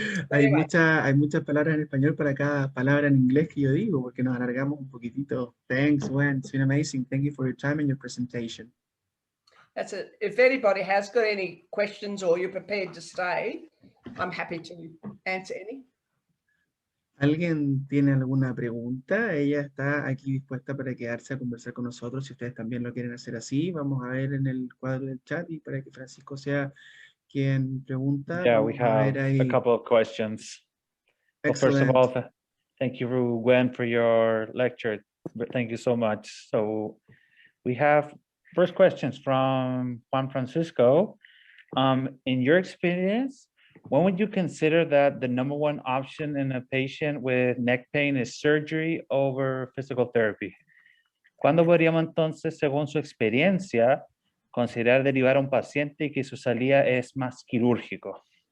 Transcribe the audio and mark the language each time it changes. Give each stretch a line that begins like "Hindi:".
Spanish: Hay
English: Anyway.
Spanish: muchas palabras en español para cada palabra en inglés que yo digo, porque nos alargamos un poquitito.
English: Thanks, Gwen. It's been amazing. Thank you for your time and your presentation. That's it. If anybody has got any questions or you're prepared to stay, I'm happy to answer any.
Spanish: ¿Alguien tiene alguna pregunta? Ella está aquí dispuesta para quedarse a conversar con nosotros. Si ustedes también lo quieren hacer así, vamos a ver en el cuadro del chat y para que Francisco sea quien pregunta.
English: Yeah, we have a couple of questions. Well, first of all, thank you, Gwen, for your lecture. Thank you so much. So we have first questions from Juan Francisco. In your experience, when would you consider that the number one option in a patient with neck pain is surgery over physical therapy?
Spanish: ¿Cuándo podríamos entonces, según su experiencia, considerar derivar a un paciente y que su salida es más quirúrgico?